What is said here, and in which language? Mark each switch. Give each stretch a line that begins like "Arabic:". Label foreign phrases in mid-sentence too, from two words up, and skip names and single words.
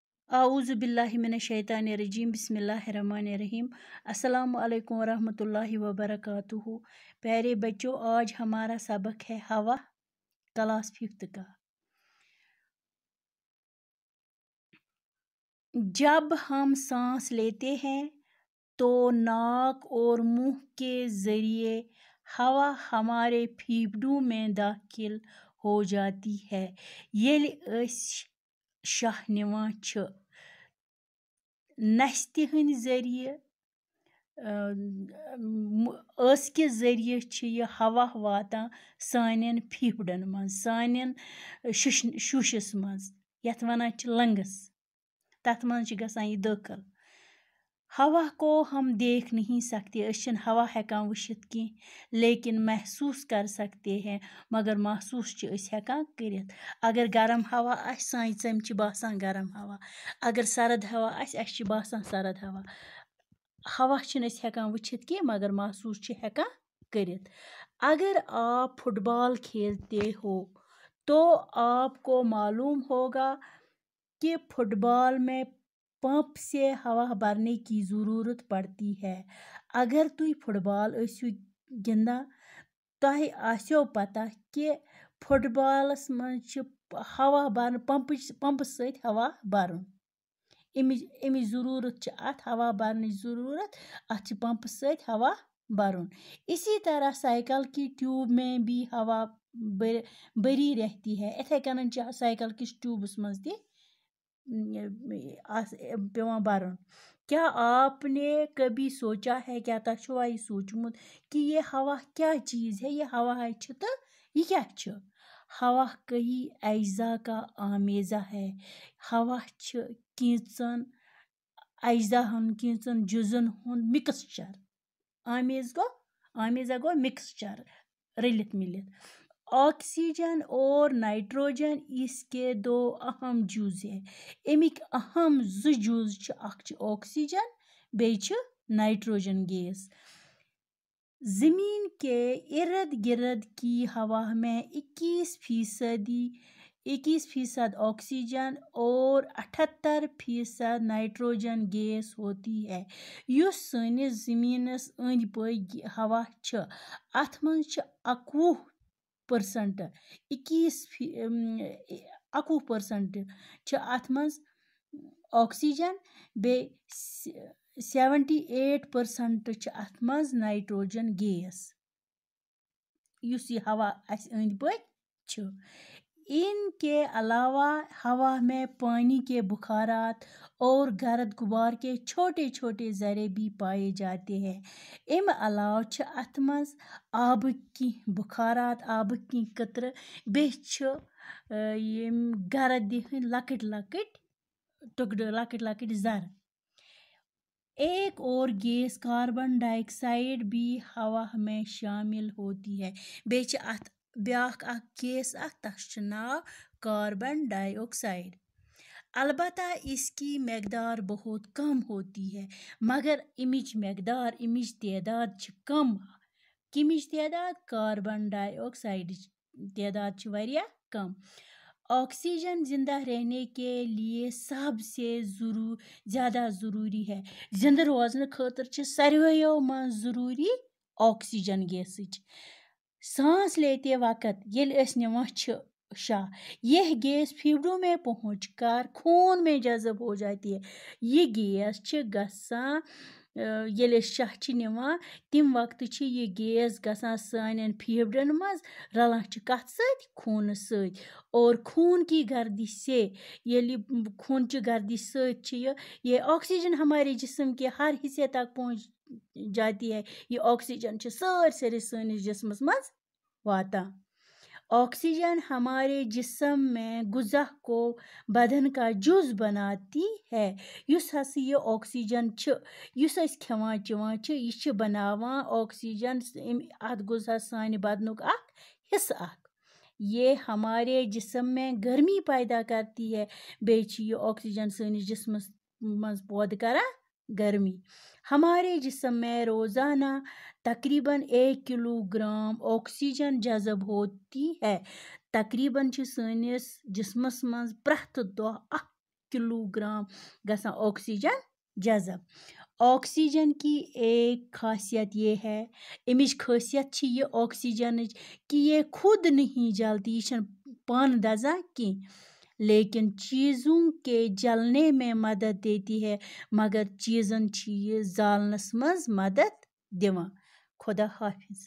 Arabic: أعوذ بالله من الشيطان الرجيم بسم الله الرحمن الرحيم. السلام علیکم ورحمة الله وبركاته.
Urdu: پیارے بچو، آج ہمارا سبق ہے ہوا، کلاس 5th کا. جب ہم سانس لیتے ہیں تو ناک اور منہ کے ذریعے ہوا ہمارے پھیپھڑوں میں داخل ہو جاتی ہے.
Kashmiri: येल अस शाह निवान छ नस्ति हंद ज़रिए ٲس के ज़रिए छ यह हवा वातान सानन फेफड़न मज, सानन शुशस मज, यथ वनान छ लंग्स, तथ मज छ गसान यह दाखिल।
Urdu: ہوا کو ہم دیکھ نہیں سکتے,
Kashmiri: असन हवा हेकान वुशित की,
Urdu: لیکن محسوس کر سکتے ہیں,
Kashmiri: मगर महसूस च अस हेकान करित। अगर गर्म हवा आस सान चम छ बासान गर्म हवा, अगर सर्द हवा आस अस छ बासान सर्द हवा। हवा छन अस हेकान वुचित की, मगर महसूस छ हेकान करित।
Urdu: اگر آپ فٹبال کھیلتے ہو تو آپ کو معلوم ہوگا کہ فٹبال میں پمپ سے ہوا بھرنے کی ضرورت پڑتی ہے.
Kashmiri: अगर तुम फुटबॉल ऐसो गिंदा तह आस्यो पता कि फुटबॉलस मज हवा भर पंप सहित हवा भरन। अमि ज़रूरत छ अत हवा भरने ज़रूरत, अत पंप सहित हवा भरन।
Urdu: اسی طرح سائیکل کی ٹیوب میں بھی ہوا بھری رہتی ہے.
Kashmiri: इथे कन साइकिल किस ट्यूबस मज ति पेवान भरन।
Urdu: کیا آپ نے کبھی سوچا ہے,
Kashmiri: क्या तशवा यह सोचमुत कि
Urdu: یہ ہوا کیا چیز ہے?
Kashmiri: ये हवा है छ तो ये क्या छ?
Urdu: ہوا کئی اجزا کا آمیزہ ہے.
Kashmiri: हवा छ कीचन अज्जा हन, कीचन जुजन हुन मिक्सचर। आमेज़ा गो मिक्सचर, रलित मिलित।
Urdu: آکسیجن اور نائٹروجن اس کے دو اہم جز ہے.
Kashmiri: अमिक अहम जुज छ, अख छ ऑक्सीजन, बे छ नाइट्रोजन गैस।
Urdu: زمین کے ارد گرد کی ہوا میں 21% آکسیجن اور 78% نائٹروجن گیس ہوتی ہے.
Kashmiri: युस सनिस ज़मीनस अंद पक हवा छ, अथ मज छ 21% छ अथ मज ऑक्सीजन, बे 78% छ अथ मज नाइट्रोजन गैस। युस ये हवा अस अंद पक छ।
Urdu: ان کے علاوہ ہوا میں پانی کے بخارات اور گرد غبار کے چھوٹے چھوٹے ذرے بھی پائے جاتے ہیں.
Kashmiri: इम अलावा छ अथ मज आब की बुखारात, आब की कतर, बे छ गर्द लकट लकट टुकड़, लकट लकट ज़र।
Urdu: ایک اور گیس کاربن ڈائی آکسائیڈ بھی ہوا میں شامل ہوتی ہے.
Kashmiri: बे छ अथ ब्याख अख गैस अख, तस छ नाव कार्बन डाइऑक्साइड।
Urdu: البتہ اس کی مقدار بہت کم ہوتی ہے,
Kashmiri: मगर इमिच मकदार, इमिच तादाद छ कम। किमिच तादाद? कार्बन डाइऑक्साइड तादाद छ वरिया कम।
Urdu: آکسیجن زندہ رہنے کے لیے سب سے زیادہ ضروری ہے.
Kashmiri: जिंदा रोजन खतर छ सारियो मज ज़रूरी ऑक्सीजन गैस।
Urdu: سانس لیتے وقت
Kashmiri: येल अस निवान छ शाह,
Urdu: یہ گیس پھیپھڑوں میں پہنچ کر خون میں جذب ہو جاتی ہے.
Kashmiri: ये गैस छ गसान येल शाह छ निवान, तिम वक्त छ ये गैस गसान सानन फेफड़न मज, रलान छ कथ सत? खून सत।
Urdu: اور خون کی گردش سے,
Kashmiri: येल खून की गर्दिश सत छ
Urdu: یہ آکسیجن ہمارے جسم کے ہر حصے تک پہنچ جاتی ہے.
Kashmiri: ये ऑक्सीजन छ सारे सानिस जिस्मस मज वाता।
Urdu: آکسیجن ہمارے جسم میں غذا کو بدن کا جز بناتی ہے.
Kashmiri: युस हस ये ऑक्सीजन छ, युस अस खेवान चेवान छ, ये छ बनावान ऑक्सीजन अथ गुज़ा सानि बदनुक अख हिस्सा अख।
Urdu: یہ ہمارے جسم میں گرمی پیدا کرتی ہے.
Kashmiri: बे छ ये ऑक्सीजन सानिस जिस्मस मज पैदा करा गर्मी।
Urdu: ہمارے جسم میں روزانہ تقریباً 1 کلوگرام آکسیجن جذب ہوتی ہے.
Kashmiri: तकरीबन छ सानिस जिस्मस मज प्रथ दो 1 किलोग्राम गसान ऑक्सीजन जज़ब।
Urdu: آکسیجن کی ایک خاصیت یہ ہے,
Kashmiri: अमिच खासियत छी ये ऑक्सीजन
Urdu: کہ یہ خود نہیں جلتی,
Kashmiri: ये पान दजा की,
Urdu: لیکن چیزوں کے جلنے میں مدد دیتی ہے,
Kashmiri: मगर चीज़न छी ये जालनस मज मदद दिवान।
Urdu: خدا حافظ.